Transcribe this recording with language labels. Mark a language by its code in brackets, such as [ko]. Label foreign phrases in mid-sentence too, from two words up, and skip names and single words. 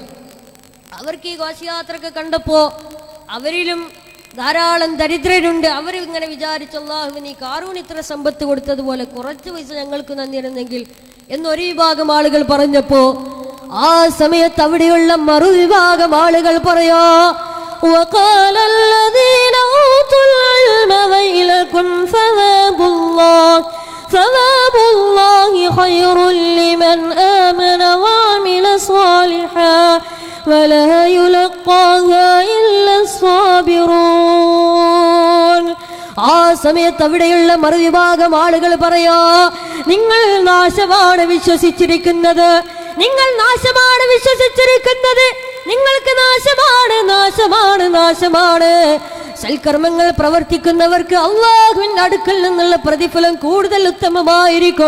[ml] അവർക്ക് ഈ ഘോഷയാത്രയൊക്കെ കണ്ടപ്പോ അവരിലും ധാരാളം ദരിദ്രരുണ്ട്. അവരിങ്ങനെ വിചാരിച്ചു, അല്ലാഹു നീ ഖാറൂന് ഇത്ര സമ്പത്ത് കൊടുത്തതുപോലെ കുറച്ച് പൈസ ഞങ്ങൾക്ക് തന്നിരുന്നെങ്കിൽ എന്നൊരു വിഭാഗം ആളുകൾ പറഞ്ഞപ്പോ ആ സമയത്ത് അവിടെയുള്ള മറുവിഭാഗം ആളുകൾ പറയാ, [ar] وقال الذين أوتوا العلم ويلكم ثواب الله خير لمن آمن وعمل صالحا ولا يلقاها إلا الصابرون. [ml] ആ സമയത്ത് അവിടെയുള്ള മറുവിഭാഗം ആളുകൾ പറയാ, നിങ്ങൾ നാശമാണ് വിശ്വസിച്ചിരിക്കുന്നത്, നിങ്ങൾ നാശമാണ് വിശ്വസിച്ചിരിക്കുന്നത്, നിങ്ങൾക്ക് നാശമാണ് നാശമാണ് നാശമാണ്. സൽക്കർമ്മങ്ങൾ പ്രവർത്തിക്കുന്നവർക്ക് അല്ലാഹുവിന്റെ അടുക്കൽ നിന്നുള്ള പ്രതിഫലം കൂടുതൽ ഉത്തമമായിരിക്കും.